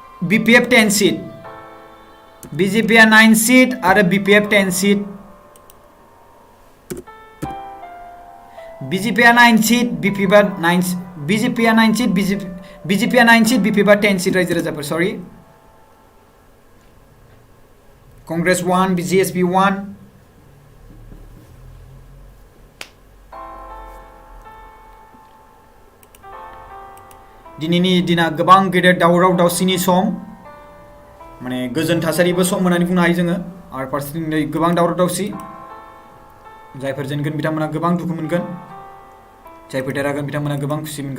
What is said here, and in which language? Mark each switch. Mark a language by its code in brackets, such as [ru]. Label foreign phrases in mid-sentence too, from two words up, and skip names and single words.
[en] BPF 10 seat, BJP 9 seat आरो BPF 10 seat. BJP 9 seat, BPF 9, BJP 9 seat, BJP 9 seat, BPF 10 seat [brx] रायजो राजाफोर, [en] sorry. Congress 1, BJSP 1. [brx] दिनैनि दिना गोबां गेदेर दावराव दावसिनि सम, माने गोजोन थासारिबो सम होननानै बुंनो हायो जोङो, आरो फारसेथिं गोबां दावराव दावसि, जायफोर जेनगोन बिथांमोना गोबां दुखु मोनगोन, जायफोर देरहागोन बिथांमोना गोबां खुसि मोनगोन.